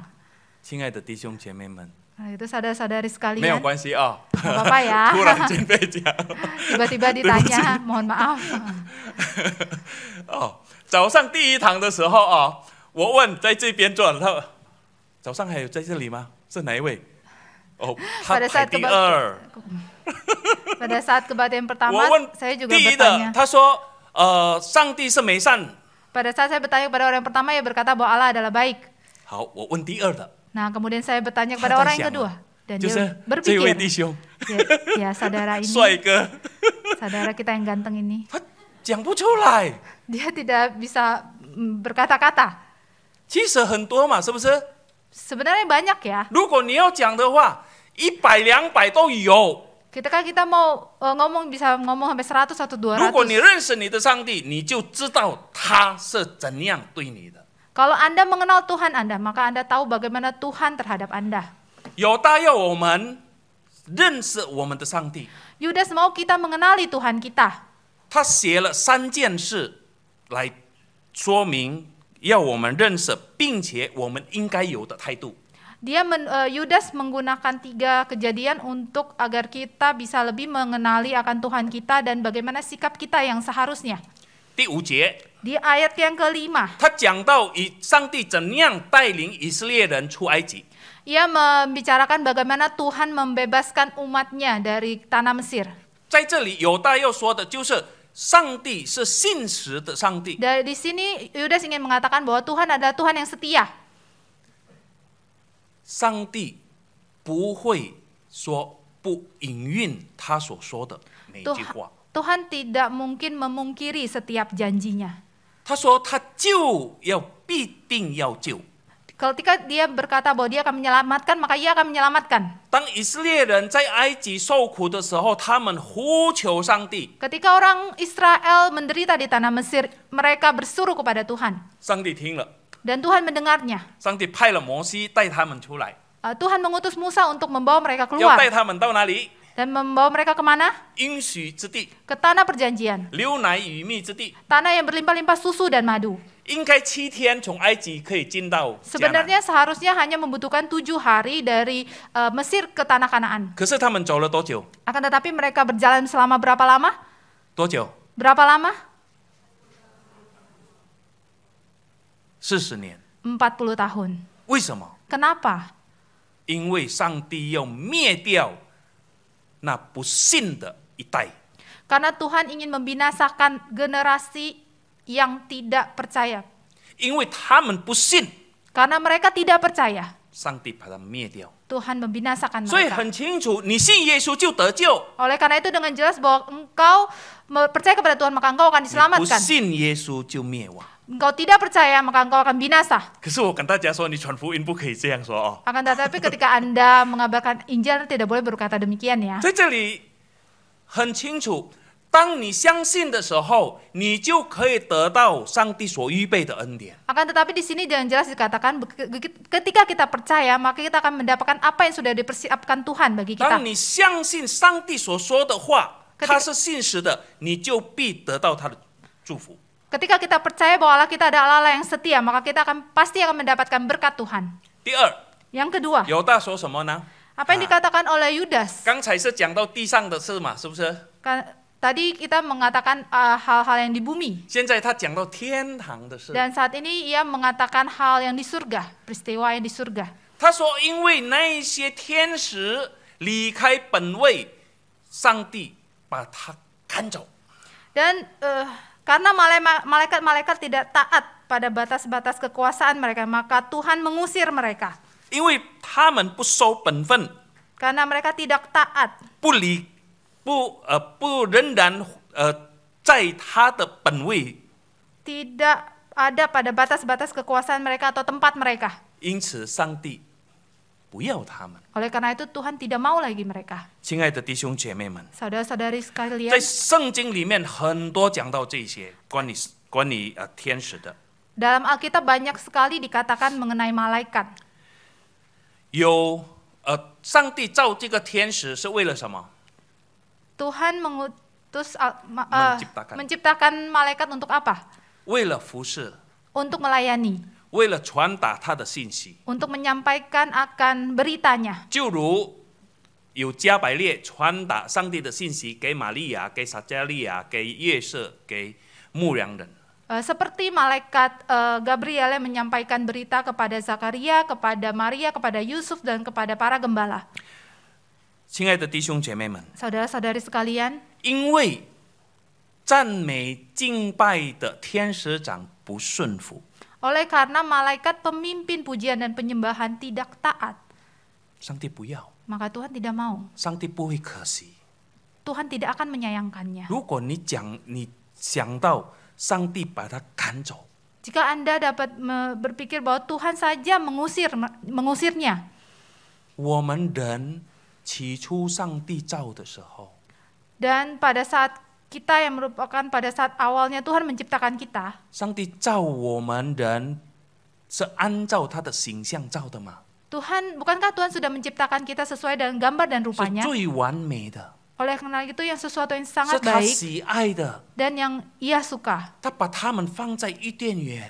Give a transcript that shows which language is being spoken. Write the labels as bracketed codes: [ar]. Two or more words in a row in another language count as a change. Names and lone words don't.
[zh] 亲爱的弟兄姐妹们， [id] Nah, itu saudara-saudari [zh] 没有 [id] sekalian. [zh] 关系啊。 [id] Nggak apa-apa ya. [zh] 突然间被讲。 [id] Tiba-tiba ditanya, mohon maaf. [zh] 哦，早上第一堂的时候啊，我问在这边坐的他，早上还有在这里吗？是哪一位？哦，他 [id] Pada [zh] 排 [id] saat [zh] 第二。 [id] Pada saat kebaktian [zh] 我 [id] pertama, [zh] 问 [id] saya juga [zh] 第一 [id] bertanya. [zh] 的，他说上帝是美善。 [id] Pada saat saya bertanya kepada orang yang pertama, ia berkata bahwa Allah adalah baik. [zh] 好，我问第二的， [id] Nah, kemudian saya bertanya kepada [zh] 他 [id] orang [zh] 在 [id] yang [zh] 想 [id] kedua. [zh] 了， [id] Dan [zh] 就 [id] dia [zh] 是这位弟 [id] berpikir, [zh] 兄， [id] ya saudara ini, [zh] 帅哥， [id] saudara kita yang ganteng ini, [zh] 他讲不出来。 [id] dia tidak bisa berkata-kata. [zh] 其实很多嘛，是不是？ [id] Sebenarnya banyak ya. [zh] 如果你要讲的话，100、200都有。 [id] Ketika kita mau ngomong bisa ngomong sampai 100 atau [zh] 如果你 [id] 200. [zh] 认识你的上帝，你就知道他是怎样对你的。 [id] Kalau Anda mengenal Tuhan Anda, maka Anda tahu bagaimana Tuhan terhadap Anda. [zh] 犹大要我们认识我们的上帝， [id] Yudas mau kita mengenali Tuhan kita. [zh] 他写了3件事来说明要我们认识，并且我们应该有的态度。 [id] Yudas menggunakan 3 kejadian untuk agar kita bisa lebih mengenali akan Tuhan kita dan bagaimana sikap kita yang seharusnya. [zh] 第5节， [id] Di ayat yang kelima, [zh] 他讲到上帝怎样带领以色列人出埃及。 [id] ia membicarakan bagaimana Tuhan membebaskan umatnya dari tanah Mesir. [zh] 在这里，犹大要说的就是上帝是信实的上帝。 [id] Di sini Yudas ingin mengatakan bahwa Tuhan adalah Tuhan yang setia. [zh] 上帝不会说不应允他所说的每一句话。 [id] Tuhan tidak mungkin memungkiri setiap janjinya. [zh] 他说他必定要救。 [id] Ketika dia berkata bahwa dia akan menyelamatkan, maka ia akan menyelamatkan. [zh] 当以色列人在埃及受苦的时候，他们呼求上帝， [id] Ketika orang Israel menderita di tanah Mesir, mereka bersuruh kepada Tuhan. [zh] 上帝听了， [id] Dan Tuhan mendengarnya. [zh] 上帝派了摩西带他们出来， [id] Tuhan mengutus Musa untuk membawa mereka [zh] 要 [id] keluar. [zh] 带他们到哪里？ [id] Dan membawa mereka kemana? [zh] 应许之地， [id] Ke tanah perjanjian. [zh] 流奶与蜜之地。 [id] Tanah yang berlimpah-limpah susu dan madu. [zh] 应该7天从埃及可以进到迦南， [id] Sebenarnya seharusnya hanya membutuhkan 7 hari dari Mesir ke tanah Kanaan. [zh] 可是他们走了多久？ [id] Akan tetapi mereka berjalan selama berapa lama? [zh] 多久 [id] Berapa lama? [zh] ？40 年。 [id] 40 tahun. [zh] 为什么？ [id] Kenapa? [zh] 因为上帝要灭掉那不信的一代。 [id] Karena Tuhan ingin membinasakan generasi yang tidak percaya. [zh] 因为他们不信， [id] Karena mereka tidak percaya, [zh] 上帝把他灭掉。 [id] Tuhan membinasakan [zh] 所以 [id] mereka. [zh] 很清楚，你信耶稣就得救， [id] Oleh karena itu dengan jelas bahwa engkau percaya kepada Tuhan maka engkau akan [zh] 你不 [id] diselamatkan. [zh] 信耶稣就灭亡。 [id] Engkau tidak percaya maka engkau akan binasa. [zh] 可是我跟大家说，你传福音不可以这样说哦。 [id] Akan tetapi ketika Anda mengabarkan Injil tidak boleh berkata demikian ya. [zh] 在这里很清楚，当你相信的时候，你就可以得到上帝所预备的恩典。 [id] Akan tetapi di sini dengan jelas dikatakan ketika kita percaya maka kita akan mendapatkan apa yang sudah dipersiapkan Tuhan bagi kita. [zh] 当你相信上帝所说的话，他是信实的，你就必得到他的祝福。 [id] Ketika kita percaya bahwa Allah kita adalah Allah yang setia, maka kita pasti akan mendapatkan berkat Tuhan. [zh] 第二， [id] Yang kedua, [zh] 犹大说什么呢？ [id] apa yang dikatakan oleh Yudas? [zh] 刚才是讲到地上的事嘛，是不是？ [id] Tadi kita mengatakan hal-hal yang di bumi. [zh] 现在他讲到天堂的事。 [id] Dan saat ini ia mengatakan hal yang di surga, peristiwa yang di surga. [zh] 他说，因为那一些天使离开本位，上帝把他赶走。 [id] Dan karena malaikat-malaikat tidak taat pada batas-batas kekuasaan mereka, maka Tuhan mengusir mereka. [zh] 因为他们不守本分， [id] Karena mereka tidak taat, [zh] 不仍然在他的本位， [id] tidak ada pada batas-batas kekuasaan mereka atau tempat mereka. [zh] 因此上帝不要他们。 [id] Oleh karena itu Tuhan tidak mau lagi mereka. [zh] 亲爱的弟兄姐妹们， [id] Saudara-saudari sekalian, [zh] 在圣经里面很多讲到这些关于天使的， [id] dalam Alkitab banyak sekali dikatakan mengenai malaikat. [zh] 有上帝造这个天使是为了什么？ [id] Tuhan mengutus Menciptakan. menciptakan malaikat untuk apa? [zh] 为了服侍， [id] Untuk melayani, [zh] 为了传达他的信息。 [id] untuk menyampaikan akan beritanya. [zh] 就如有加百列传达上帝的信息给玛利亚、给撒加利亚、给约瑟、给牧羊人。 [id] Seperti malaikat Gabriel yang menyampaikan berita kepada Zakaria, kepada Maria, kepada Yusuf, dan kepada para gembala. [zh] 亲爱的弟兄姐妹们， [id] Saudara-saudari sekalian, [zh] 因为赞美敬拜的天使长不顺服， [id] oleh karena malaikat pemimpin pujian dan penyembahan tidak taat, [zh] 上帝不要， [id] maka Tuhan tidak mau. [zh] 上帝不会可惜。 [id] Tuhan tidak akan menyayangkannya. [zh] 如果你想到上帝把他赶走， [id] Jika Anda dapat berpikir bahwa Tuhan saja mengusirnya, [zh] 我们人起初上帝造的时候， [id] dan pada saat kita yang merupakan pada saat awalnya Tuhan menciptakan kita, [zh] 上帝造我们人是按照他的形象造的吗？ [id] bukankah Tuhan sudah menciptakan kita sesuai dengan gambar dan [zh] 是 [id] rupanya? [zh] 最完美的， [id] Oleh karena itu yang sesuatu yang [zh] 是 [id] sangat [zh] 他 [id] baik [zh] 喜爱的。 [id] dan yang Ia suka, [zh] 他把他们放在伊甸园，